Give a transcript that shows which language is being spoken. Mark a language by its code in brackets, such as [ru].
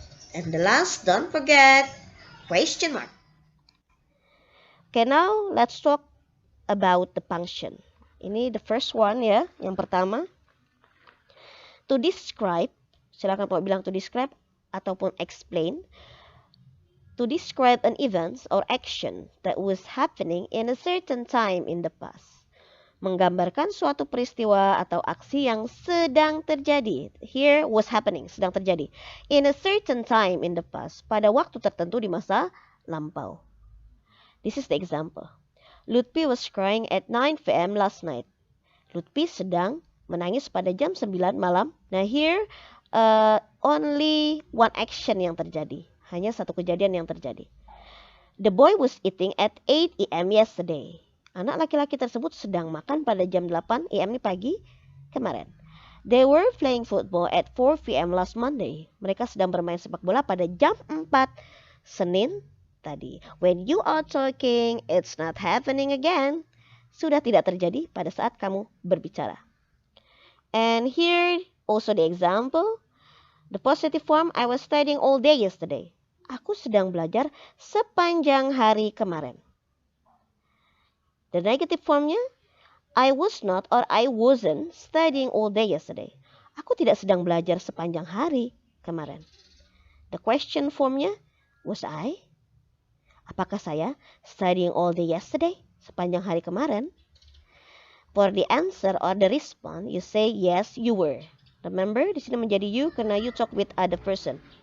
[en] And the last, don't forget, question mark. Okay, now let's talk about the function. [id] Ini [en] the first one, [id] ya, yang pertama. To describe, silakan mau bilang to describe ataupun explain. [en] to describe an event or action that was happening in a certain time in the past. [id] Menggambarkan suatu peristiwa atau aksi yang sedang terjadi. [en] Here was happening, [id] sedang terjadi. [en] In a certain time in the past, [id] pada waktu tertentu di masa lampau. [en] This is the example. Lutfi was crying at 9 p.m. last night. [id] Lutfi sedang menangis pada jam 9 malam. [en] Nah, here only one action [id] yang terjadi. Hanya satu kejadian yang terjadi. [en] The boy was eating at 8 a.m. yesterday. [id] Anak laki-laki tersebut sedang makan pada jam 8 a.m. pagi kemarin. [en] They were playing football at 4 p.m. last Monday. [id] Mereka sedang bermain sepak bola pada jam 4 Senin tadi. [en] When you are talking, it's not happening again. [id] Sudah tidak terjadi pada saat kamu berbicara. [en] And here also the example. The positive form, I was studying all day yesterday. [id] Aku sedang belajar sepanjang hari kemarin. [en] The negative formnya, I was not or I wasn't studying all day yesterday. [id] Aku tidak sedang belajar sepanjang hari kemarin. [en] The question formnya, was I? [id] Apakah saya [en] studying all day yesterday? [id] Sepanjang hari kemarin? [en] For the answer or the response, you say yes, you were. Remember, [id] di sini menjadi [en] you karena you talk with other person.